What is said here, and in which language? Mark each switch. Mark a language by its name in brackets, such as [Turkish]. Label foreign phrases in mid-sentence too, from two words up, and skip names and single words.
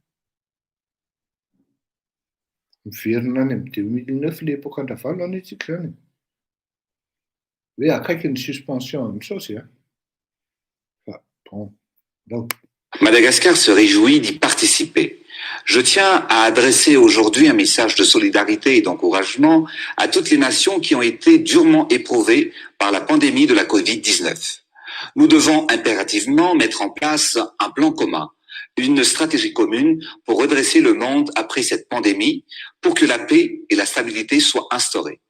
[Malagasy] miverina any amy 2009 le époque andravalo any itsika zany hoe akaiky ny suspension amin'ny saosy a fa [French] bon donc Madagascar se réjouit d'y participer. Je tiens à adresser aujourd'hui un message de solidarité et d'encouragement à toutes les nations qui ont été durement éprouvées par la pandémie de la Covid-19. Nous devons impérativement mettre en place un plan commun, une stratégie commune pour redresser le monde après cette pandémie, pour que la paix et la stabilité soient instaurées.